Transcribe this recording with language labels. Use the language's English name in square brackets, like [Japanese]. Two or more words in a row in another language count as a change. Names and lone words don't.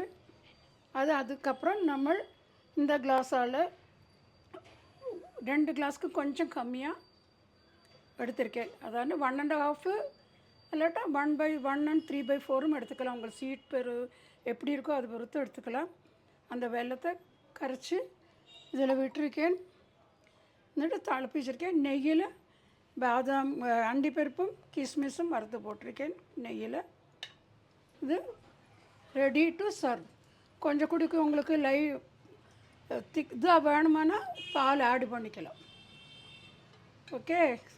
[Tamil] அதுக்கப்புறம் நம்ம இந்த கிளாஸால் 2 கிளாஸ்க்கு கொஞ்சம் கம்மியாக எடுத்திருக்கேன். அதாவது 1.5 இல்லாட்டா 1/1 and 3/4 எடுத்துக்கலாம். உங்களுக்கு ஸ்வீட் எப்படி இருக்கோ அது பொறுத்து எடுத்துக்கலாம். அந்த வெல்லத்தை கரைச்சி இதில் விட்டுருக்கேன். [Malayalam] എന്നിട്ട് തിളപ്പിച്ചിരിക്കാൻ നെയ്യിൽ [Tamil] பாதாம் அண்டிப்பருப்பும் கிஸ்மிஸும் வறுத்து போட்டிருக்கேன் நெய்யில். இது [English] ready to serve. [Tamil] கொஞ்சம் குடிக்க உங்களுக்கு இதாக வேணுமானா பால் ஆட் பண்ணிக்கலாம்.